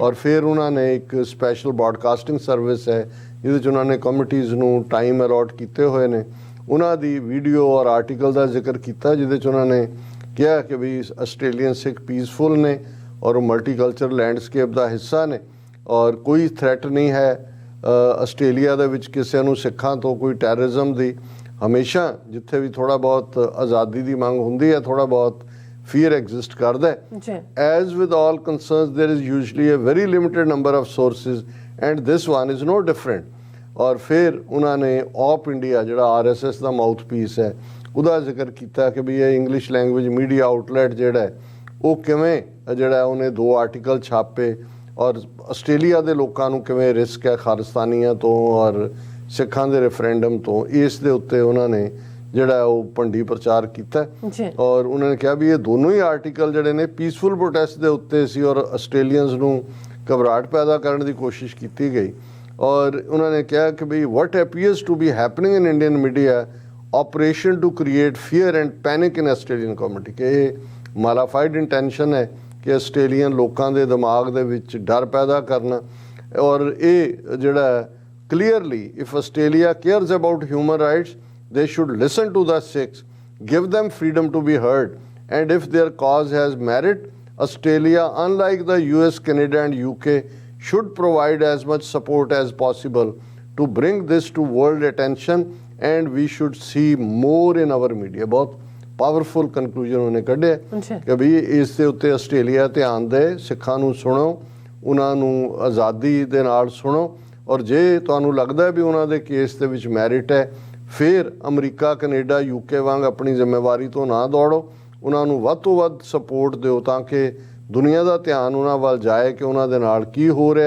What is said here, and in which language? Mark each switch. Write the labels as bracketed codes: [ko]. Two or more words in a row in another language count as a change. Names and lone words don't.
[pa] ਔਰ ਫਿਰ ਉਹਨਾਂ ਨੇ ਇੱਕ ਸਪੈਸ਼ਲ ਬ੍ਰੌਡਕਾਸਟਿੰਗ ਸਰਵਿਸ ਹੈ ਜਿਹਦੇ 'ਚ ਉਹਨਾਂ ਨੇ ਕਮਿਟੀਜ਼ ਨੂੰ ਟਾਈਮ ਅਲਾਟ ਕੀਤੇ ਹੋਏ ਨੇ, ਉਹਨਾਂ ਦੀ ਵੀਡੀਓ ਔਰ ਆਰਟੀਕਲ ਦਾ ਜ਼ਿਕਰ ਕੀਤਾ ਜਿਹਦੇ 'ਚ ਉਹਨਾਂ ਨੇ ਕਿਹਾ ਕਿ ਵੀ [en] Australian Sikh peaceful [pa] ਨੇ ਔਰ [en] multiculture landscape [pa] ਦਾ ਹਿੱਸਾ ਨੇ, ਔਰ ਕੋਈ ਥ੍ਰੈਟ ਨਹੀਂ ਹੈ ਆਸਟ੍ਰੇਲੀਆ ਦੇ ਵਿੱਚ ਕਿਸੇ ਨੂੰ ਸਿੱਖਾਂ ਤੋਂ ਕੋਈ ਟੈਰਰਿਜ਼ਮ ਦੀ। ਹਮੇਸ਼ਾ ਜਿੱਥੇ ਵੀ ਥੋੜ੍ਹਾ ਬਹੁਤ ਆਜ਼ਾਦੀ ਦੀ ਮੰਗ ਹੁੰਦੀ ਹੈ ਥੋੜ੍ਹਾ ਬਹੁਤ [en] fear exist [pa] ਕਰਦਾ ਹੈ। [en] As with all concerns there is usually a very limited number of sources and this one is no different। [pa] ਔਰ ਫਿਰ ਉਹਨਾਂ ਨੇ ਆਪ ਇੰਡੀਆ ਜਿਹੜਾ RSS ਦਾ [en] mouth piece [pa] ਹੈ ਉਹਦਾ ਜ਼ਿਕਰ ਕੀਤਾ ਕਿ ਵੀ ਇਹ [en] English language media outlet [pa] ਜਿਹੜਾ ਹੈ ਉਹ ਕਿਵੇਂ ਜਿਹੜਾ ਉਹਨੇ 2 ਆਰਟੀਕਲ ਛਾਪੇ ਔਰ ਆਸਟ੍ਰੇਲੀਆ ਦੇ ਲੋਕਾਂ ਨੂੰ ਕਿਵੇਂ ਰਿਸਕ ਹੈ ਖਾਲਿਸਤਾਨੀਆਂ ਤੋਂ ਔਰ ਸਿੱਖਾਂ ਦੇ ਰੈਫਰੈਂਡਮ ਤੋਂ, ਇਸ ਦੇ ਉੱਤੇ ਉਹਨਾਂ ਨੇ ਜਿਹੜਾ ਉਹ ਭੰਡੀ ਪ੍ਰਚਾਰ ਕੀਤਾ। ਔਰ ਉਹਨਾਂ ਨੇ ਕਿਹਾ ਵੀ ਇਹ ਦੋਨੋਂ ਹੀ ਆਰਟੀਕਲ ਜਿਹੜੇ ਨੇ [en] peaceful protest [pa] ਦੇ ਉੱਤੇ ਸੀ ਔਰ ਆਸਟ੍ਰੇਲੀਅਨਸ ਨੂੰ ਘਬਰਾਹਟ ਪੈਦਾ ਕਰਨ ਦੀ ਕੋਸ਼ਿਸ਼ ਕੀਤੀ ਗਈ। ਔਰ ਉਹਨਾਂ ਨੇ ਕਿਹਾ ਕਿ ਵੀ [en] what appears to be happening in Indian media operation to create fear and panic in Australian community, [pa] ਕਿ ਇਹ [en] malafide intention [pa] ਹੈ ਕਿ ਆਸਟ੍ਰੇਲੀਅਨ ਲੋਕਾਂ ਦੇ ਦਿਮਾਗ ਦੇ ਵਿੱਚ ਡਰ ਪੈਦਾ ਕਰਨਾ। ਔਰ ਇਹ ਜਿਹੜਾ [en] clearly if Australia cares about human rights they should listen to the Sikhs, give them freedom to be heard, and if their cause has merit, Australia, unlike the US, Canada and UK, should provide as much support as possible to bring this to world attention, and we should see more in our media। [pa] बहुत [en] powerful conclusion [pa] ਉਹਨੇ ਕੱਢਿਆ ਕਿ ਵੀ ਇਸ ਦੇ ਉੱਤੇ ਆਸਟ੍ਰੇਲੀਆ ਧਿਆਨ ਦੇ, ਸਿੱਖਾਂ ਨੂੰ ਸੁਣੋ, ਉਹਨਾਂ ਨੂੰ ਆਜ਼ਾਦੀ ਦੇ ਨਾਲ ਸੁਣੋ, ਔਰ ਜੇ ਤੁਹਾਨੂੰ ਲੱਗਦਾ ਵੀ ਉਹਨਾਂ ਦੇ ਕੇਸ ਦੇ ਵਿੱਚ ਮੈਰਿਟ ਹੈ ਫਿਰ ਅਮਰੀਕਾ, ਕੈਨੇਡਾ, UK ਵਾਂਗ ਆਪਣੀ ਜ਼ਿੰਮੇਵਾਰੀ ਤੋਂ ਨਾ ਦੌੜੋ, ਉਹਨਾਂ ਨੂੰ ਵੱਧ ਤੋਂ ਵੱਧ ਸਪੋਰਟ ਦਿਓ ਤਾਂ ਕਿ ਦੁਨੀਆ ਦਾ ਧਿਆਨ ਉਹਨਾਂ ਵੱਲ ਜਾਏ ਕਿ ਉਹਨਾਂ ਦੇ ਨਾਲ ਕੀ ਹੋ ਰਿਹਾ।